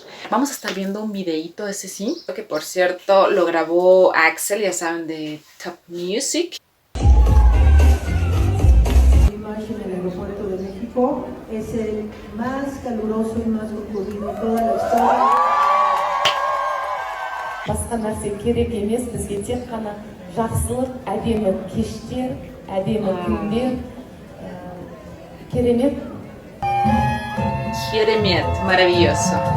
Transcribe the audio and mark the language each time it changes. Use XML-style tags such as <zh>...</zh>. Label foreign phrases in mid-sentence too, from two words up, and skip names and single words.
<es>Vamos a estar viendo un videíto, ese sí, que por cierto lo grabó Axel, ya saben, de Top Music. Es el más caluroso y más concurrido en toda la historia.</es> <kk>Басқа нәрсе керек емес, бізге тек қана жақсылық, әдемі кештер, әдемі күндер, керемет. Керемет,</kk> <es>maravilloso.</es>